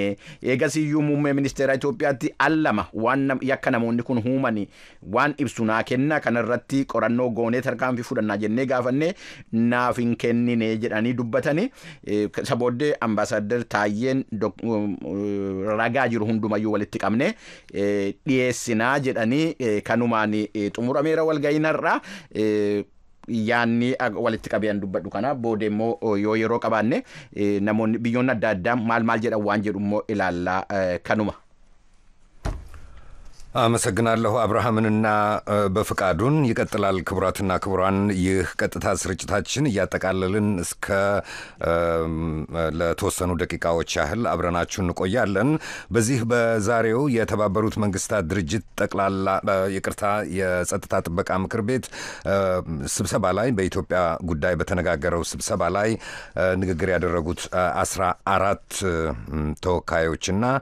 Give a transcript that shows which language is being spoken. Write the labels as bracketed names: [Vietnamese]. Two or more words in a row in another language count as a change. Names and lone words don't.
[Oromo] Eegasiyyuu muummee ministeera Itoophiyaatti allama waan yakka namoonni kun huumani waan ibsu naa kenna kanarratti qorannoo goonee tarkaanfii fudhannaa jennee gaafanne naaf hin kennine jedhanii dubbatanii sabooddee ambaasaadder Taayyeen ragaa jiru hundumayyuu walitti qabne dhiyeessinaa jedhanii kanumaan xumurameera walgahiin har'aa. Yaanni walitti qabeen dubbadhu kana booda immoo yoo yeroo qabaanne namoonni biyyoonni adda addaa maal jedhan waan jedhu immoo ilaallaa kanuma. [Amharic] አመሰግናለሁ አብርሃምንና በፍቃዱን ይቀጥላል። ክቡራትና ክቡራን ይህ ቀጥታ ስርጭታችን እያጠቃለልን እስከ ለተወሰኑ ደቂቃዎች ያህል አብረናችሁ እንቆያለን። በዚህ በዛሬው የተባበሩት መንግስታት ድርጅት ጠቅላላ ይቅርታ የጸጥታ ጥበቃ ምክር ቤት ስብሰባ ላይ በኢትዮጵያ ጉዳይ በተነጋገረው ስብሰባ ላይ ንግግር ያደረጉት 14 ተወካዮችና